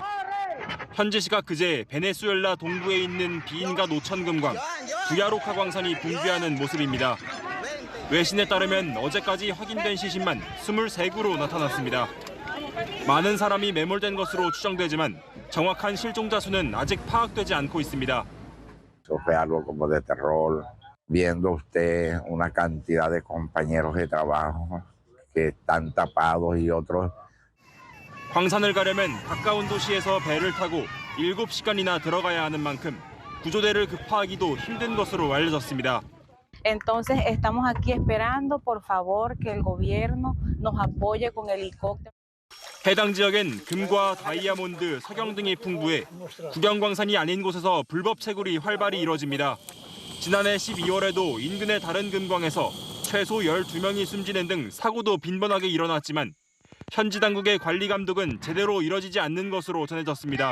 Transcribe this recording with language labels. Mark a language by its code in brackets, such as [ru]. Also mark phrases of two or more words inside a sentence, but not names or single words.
[ko] 현지 시각 그제 베네수엘라 동부에 있는 비인가 노천 금광 부야로카 광산이 붕괴하는 모습입니다. 외신에 따르면 어제까지 확인된 시신만 23구로 나타났습니다. 많은 사람이 매몰된 것으로 추정되지만 정확한 실종자 수는 아직 파악되지 않고 있습니다. [es] Eso fue algo como de terror, viendo usted una cantidad de compañeros de trabajo que están tapados y otros. [ko] 광산을 가려면 가까운 도시에서 배를 타고 7시간이나 들어가야 하는 만큼 구조대를 급파하기도 힘든 것으로 알려졌습니다. [es] Entonces estamos aquí esperando por favor que el gobierno nos apoye con helicópteros. [ko] 해당 지역엔 금과 다이아몬드, 석영 등이 풍부해 국영광산이 아닌 곳에서 불법 채굴이 활발히 이뤄집니다. 지난해 12월에도 인근의 다른 금광에서 최소 12명이 숨지는 등 사고도 빈번하게 일어났지만 현지 당국의 관리 감독은 제대로 이뤄지지 않는 것으로 전해졌습니다.